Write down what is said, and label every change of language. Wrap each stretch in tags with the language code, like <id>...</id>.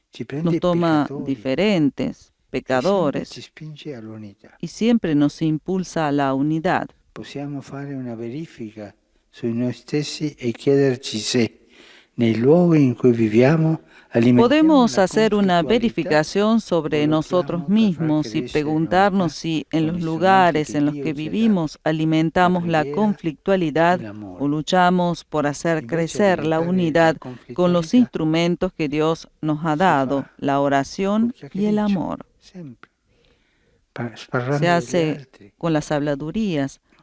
<es>Nos toma diferentes, pecadores, y siempre nos impulsa a la unidad.</es> <it>Possiamo fare una verifica su noi stessi e chiederci se nei luoghi in cui viviamo</it> <es>Podemos hacer una verificación sobre nosotros mismos y preguntarnos si en los lugares en los que vivimos alimentamos la conflictualidad o luchamos por hacer crecer la unidad con los instrumentos que Dios nos ha dado, la oración y el amor. Se hace con las habladurías,</es>